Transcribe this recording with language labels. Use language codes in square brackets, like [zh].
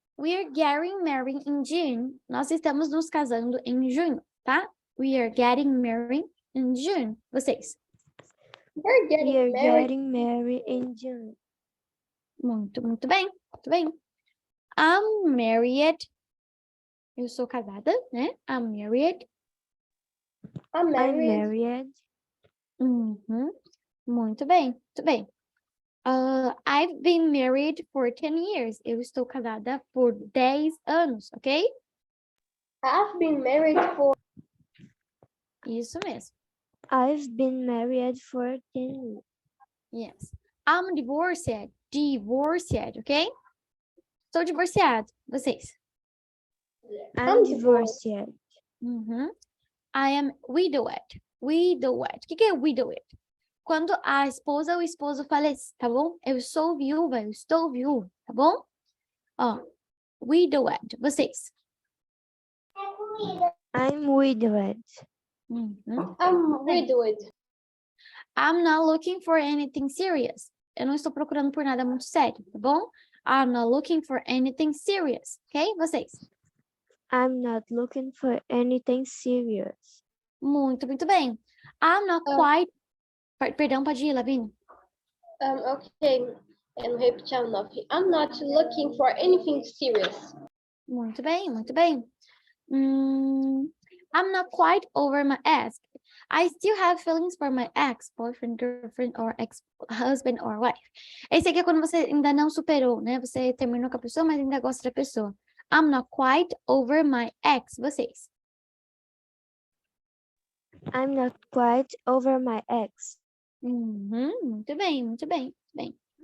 [en] We are getting married in June. [pt] Nós estamos nos casando em junho, tá? [en] We are getting married in June. [pt] Vocês. [en] We're getting We are married. getting married in June. [pt] Muito, muito bem. Muito bem. [en] I'm married. [pt] Eu sou casada, né? [en] I'm married. I'm I'm married. married. [pt] Muito bem, muito bem. [en] I've been married for 10 years. [pt] Eu estou casada por 10 anos, ok? [en] I've been married for [pt] Isso mesmo. [en] I've been married for 10 years. Yes. I'm divorced. Divorced, ok? [pt] Estou divorciado. [en] Vocês? I'm divorced. I am widowed. Widowed. [pt] O que é [en] widowed? [pt] Quando a esposa ou o esposo falece, tá bom? Eu sou viúva, eu estou viúva, tá bom? Ó, widowed. Vocês? [en] I'm widowed. I'm widowed. I'm not looking for anything serious. [pt] Eu não estou procurando por nada muito sério, tá bom? [en] I'm not looking for anything serious, ok? [pt] Vocês? [en] I'm not looking for anything serious. [pt] Muito, muito bem. [en] I'm not quite... [pt] Perdão, pode ir, Lavínia. Okay. And repetir o nome. [en] I'm not looking for anything serious. [pt] Muito bem, muito bem. [en] I'm not quite over my ex. I still have feelings for my ex, boyfriend, girlfriend, or ex-husband or wife. [pt] Esse aqui é quando você ainda não superou, né? Você terminou com a pessoa, mas ainda gosta da pessoa. [en] I'm not quite over my ex. Vocês? I'm not quite over my ex. [pt] Muito bem, muito bem, muito bem.